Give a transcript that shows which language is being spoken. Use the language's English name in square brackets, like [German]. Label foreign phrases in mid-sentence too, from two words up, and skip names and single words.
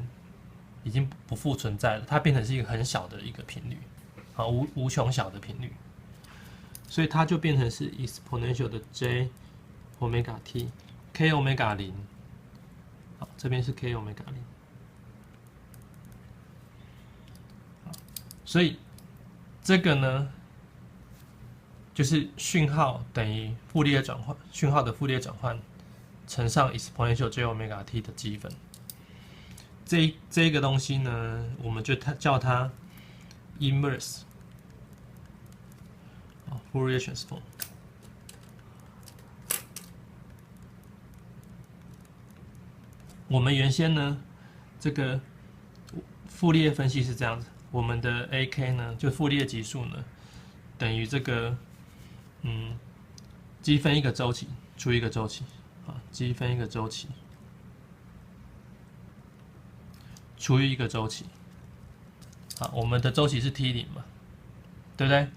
[Chinese] 已經不復存在了，它變成是一個很小的一個頻率，啊，無窮小的頻率，所以它就變成是 exponential 的 [English] j omega t k omega 0， [Chinese] 好，這邊是 [English] k omega 0， [Chinese] 好，所以這個呢，就是訊號等於傅立葉轉換，訊號的傅立葉轉換乘上 [English] exponential j omega t [Chinese] 的積分。這個東西呢，我們就叫它 [English] inverse Fourier transform。 [Chinese] 我們原先呢，這個傅立葉分析是這樣子， 我們的 AK 呢，就傅立葉級數呢，等於這個積分一個週期除一個週期，啊，積分一個週期除以一個週期，啊，我們的週期是 T0嘛，對不對？